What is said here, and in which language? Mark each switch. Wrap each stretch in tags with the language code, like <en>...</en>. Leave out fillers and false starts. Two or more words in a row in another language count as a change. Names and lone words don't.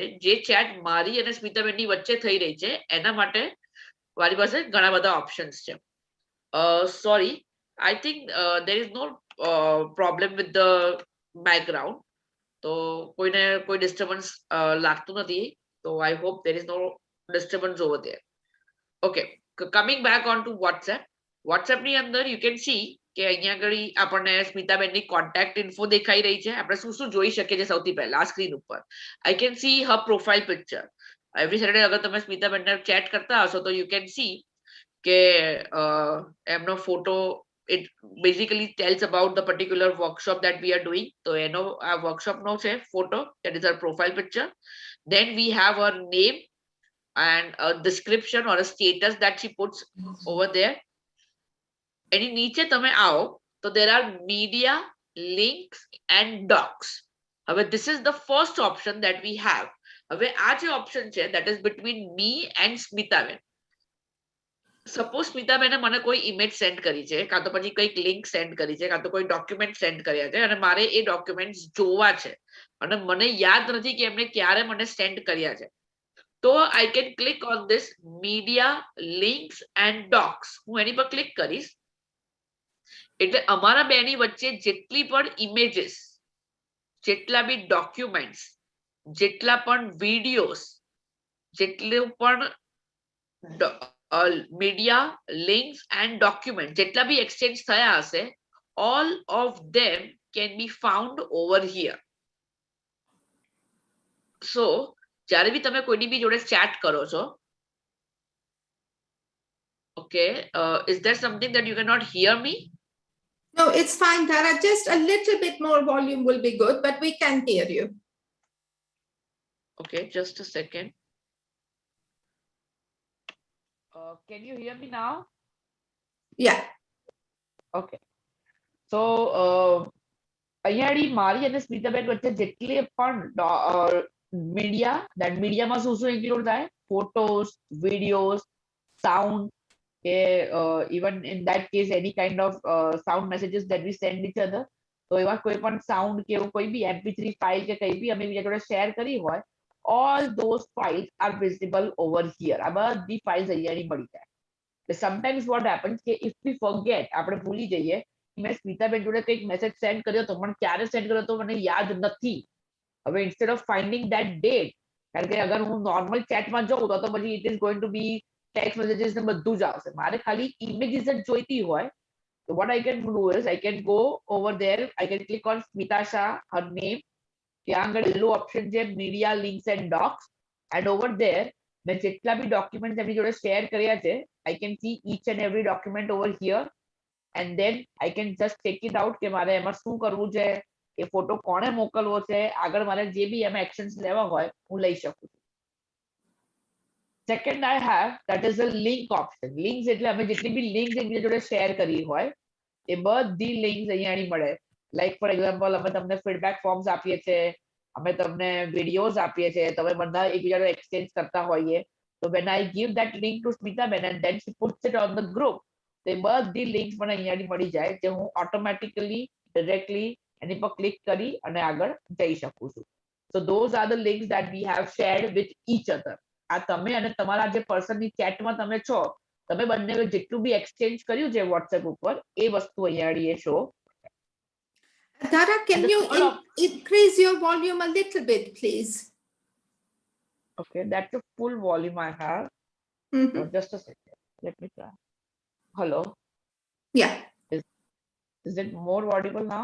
<gu>જે ચેટ મારી અને સ્મિતાબેનની વચ્ચે થઈ રહી છે એના માટે મારી પાસે ઘણા બધા ઓપ્શન્સ છે.</gu> <en>Sorry, I think there is no problem with the background.</en> <gu>તો કોઈને કોઈ ડિસ્ટર્બન્સ લાગતું નથી.</gu> <en>So I hope there is no disturbance over there. Okay, coming back on to WhatsApp.</en> <gu>WhatsApp ની અંદર</gu> <en>you can see</en> <gu>કે અહીંયા આગળ આપણને સ્મિતાબેનની</gu> <en>contact info</en> <gu>દેખાઈ રહી છે. આપણે શું શું જોઈ શકીએ છીએ સૌથી પહેલા આ સ્ક્રીન ઉપર?</gu> <en>I can see her profile picture. every Saturday</en> <gu>અગર તમે સ્મિતાબેનને ચેટ કરતા હશો તો</gu> <en>you can see</en> <gu>કે એમનો ફોટો</gu> <en>it basically tells about the particular workshop that we are doing.</en> <gu>તો એનો આ વર્કશોપનો છે ફોટો,</gu> <en>that is her profile picture. Then we have her name and a description or a status that she puts over there.</en> <gu>એની નીચે તમે આવો તો</gu> <en>there are media, links and docs. હવે this is the first option that we have.</en> <gu>હવે આ જે option છે</gu> <en>that is between me and સ્મિતાબેન.</en> <gu>સપોઝ સ્મિતાબેને મને કોઈ</gu> <en>image send</en> <gu>કરી છે, કાં તો પછી કંઈક</gu> <en>link send</en> <gu>કરી છે, કાં તો કોઈ</gu> <en>document send</en> <gu>કર્યા છે અને મારે એ ડોક્યુમેન્ટ્સ જોવા છે અને મને યાદ નથી કે એમને ક્યારે મને સેન્ડ કર્યા છે.</gu> <en>તો I can click on this media, links and docs.</en> <gu>હું એની પર ક્લિક કરીશ એટલે અમારા બેની વચ્ચે જેટલી પણ ઇમેજીસ, જેટલા બી ડોક્યુમેન્ટ્સ, જેટલા પણ વિડીયોઝ, જેટલું પણ મીડિયા,</gu> <en>links and document</en> <gu>જેટલા બી એક્સચેન્જ થયા હશે,</gu> <en>all of them can be found over here.</en> <gu>So જ્યારે બી તમે કોઈની બી જોડે ચેટ કરો છો,</gu> <en>okay, is there something that you cannot hear me? No, it's fine, Tara. Just a little bit more volume will be good, but we can hear you. Okay, just a second. Can you hear me now? Yeah. Okay. So</en> <gu>અહીંયા મારી અને સ્મિતાબેન વચ્ચે જેટલી પણ મીડિયા, that મીડિયામાં શું શું ઇન્ક્લુડ થાય?</gu> <en>photos, videos, sound, કે even in that case any kind of sound messages that we send each other.</en> <gu>તો એવા કોઈ પણ સાઉન્ડ કે એવું કોઈ બી mp3 ફાઇલ કે કંઈ બી અમે બીજા જોડે શેર કરી હોય,</gu> <en>all those files are visible over here.</en> <gu>આ બધી ફાઇલ્સ અહીંયાની મળી જાય.</gu> <en>Sometimes what happens કે if we forget,</en> <gu>આપણે ભૂલી જઈએ મેં સ્મિતાબેન જોડે કંઈક મેસેજ સેન્ડ કર્યો તો પણ ક્યારે સેન્ડ કર્યો તો મને યાદ નથી.</gu> <en>હવે instead of finding that date,</en> <gu>કારણ કે અગર હું નોર્મલ ચેટમાં જોઉં તો પછી</gu> <en>it is going to be text messages</en> <gu>ને બધું જ આવશે. મારે ખાલી images જ જોઈતી હોય.</gu> <en>So what I can do is I can go over there, I can click on Smita Shah, her name.</en> <gu>ત્યાં આગળ એલો ઓપ્શન છે</gu> <en>media, links and docs, and over there</en> <gu>મેં જેટલા બી ડોક્યુમેન્ટ્સ એમની જોડે શેર કર્યા છે,</gu> <en>I can see each and every document over here, and then I can just check it out</en> <gu>કે મારે એમાં શું કરવું છે, એ ફોટો કોણે મોકલવો છે, આગળ મારે જે બી એમાં એક્શન્સ લેવા હોય હું લઈ શકું છું.</gu> <en>Second I have, that is a link option.</en> <gu>Links એટલે અમે જેટલી બી લિંક્સ એકબીજા જોડે શેર કરી હોય એ બધી લિંક્સ અહીંયાની મળે.</gu> <en>like for example</en> <gu>અમે તમને</gu> <en>feedback forms</en> <gu>આપીએ છીએ, અમે તમને વિડીયોઝ આપીએ છીએ, તમે બધા એકબીજા જોડે એક્સચેન્જ કરતા હોઈએ,</gu> <en>So when I give that link to Smitaben and then she puts it on the group,</en> <gu>તે બધી links મને અહીંયાથી મળી જાય જે હું</gu> <en>automatically directly</en> <gu>એની પર click કરી અને આગળ જઈ શકું છું.</gu> <en>So those are the links that we have shared with each other.</en> <gu>આ તમે અને તમારા જે person ની chat માં તમે છો, તમે બંને જેટલું બી exchange કર્યું છે WhatsApp ઉપર, એ વસ્તુ અહીંયાથી એ show.</gu> <en>Tara, can And the you third increase your volume a little bit, please? Okay, that's the full volume I have. Mhm. So just a second. Let me try. Hello. Yeah, Is it more audible now?</en>